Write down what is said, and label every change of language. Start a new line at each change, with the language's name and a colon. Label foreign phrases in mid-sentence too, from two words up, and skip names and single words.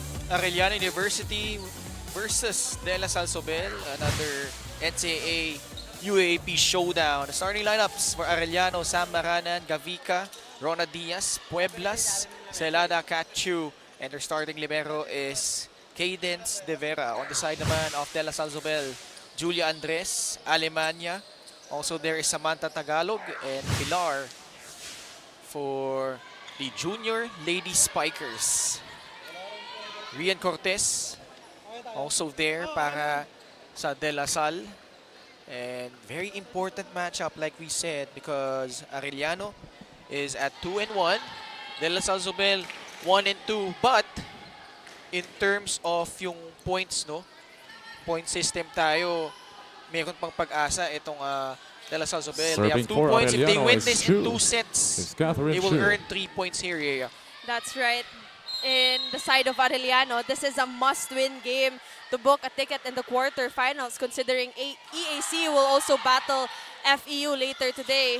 English: Arellano University versus De La Salle Zobel, another NCAA UAP showdown. The starting lineups for Arellano, Sam Maranan, Gavica, Rona Diaz, Pueblas, Celada, Cachu, and their starting libero is Cadence De Vera. On the side naman of De La Salle Zobel, Julia Andres, Alemania. Also there is Samantha Tagalog and Pilar for the Junior Lady Spikers. Rian Cortez also there
Filipino: para sa De La Salle.
English: And very important matchup like we said because Arellano is at 2-1. De La Salle Zobel 1-2. But in terms of yung points, no? Point system
Filipino: tayo, mayroon pang pag-asa itong De La Salle Zobel.
English: They have 2 for points. If they Arellano win is this in 2 sets, Catherine they will Chu. earn 3 points here, yeah. That's right. In the side of Arellano, this is a must-win game to book a ticket in the quarterfinals, considering EAC will also battle FEU later today.